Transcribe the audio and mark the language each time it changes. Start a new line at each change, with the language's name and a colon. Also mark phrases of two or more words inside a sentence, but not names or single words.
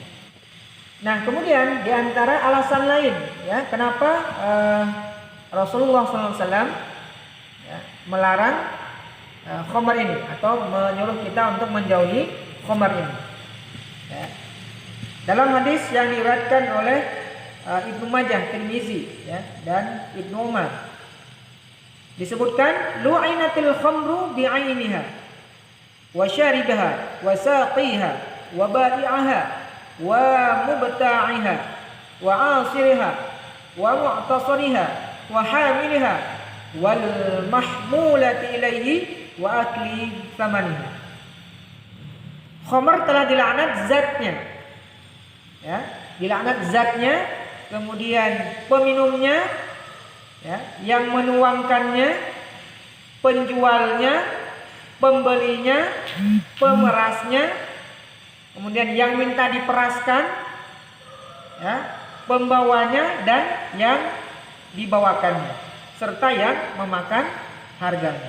Indonesian: Nah, kemudian di antara alasan lain, ya, kenapa Rasulullah SAW, ya, melarang khamar ini atau menyuruh kita untuk menjauhi khamar ini, ya. Dalam hadis yang diriwayatkan oleh Ibnu Majah, Tirmizi, ya, dan Ibnu Umar disebutkan
Arabic: لعنت الخمر بعينها وشاربها وساقيها وبائعها ومبتاعها وعاصرها ومعتصرها وحاملها والمحمولة إليه وآكل ثمنها.
Indonesian: Khamar telah dilaknat zatnya, ya, dilaknat zatnya, kemudian peminumnya, ya, yang menuangkannya, penjualnya, pembelinya, pemerasnya, kemudian yang minta diperaskan, ya, pembawanya dan yang dibawakannya, serta yang memakan harganya.